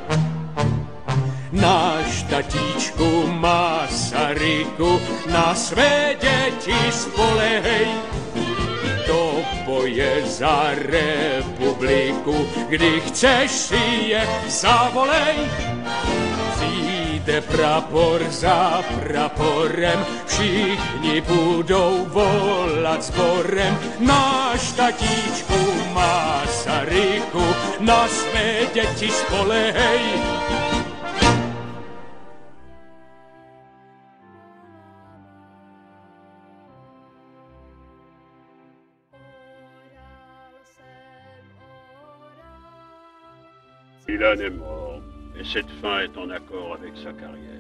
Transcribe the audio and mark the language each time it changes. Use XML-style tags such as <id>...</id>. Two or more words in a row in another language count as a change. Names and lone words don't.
<cs>Náš tatíčku Masaryku, na své děti spolehej, do boje za republiku, kdy chceš si je zavolej. jde prapor za praporem, všichni budou volat sborem. Náš tatíčku Masaryku, na své děti spolehej.</cs> <fr>Dylan est mort, et cette fin est en accord avec sa carrière.</fr>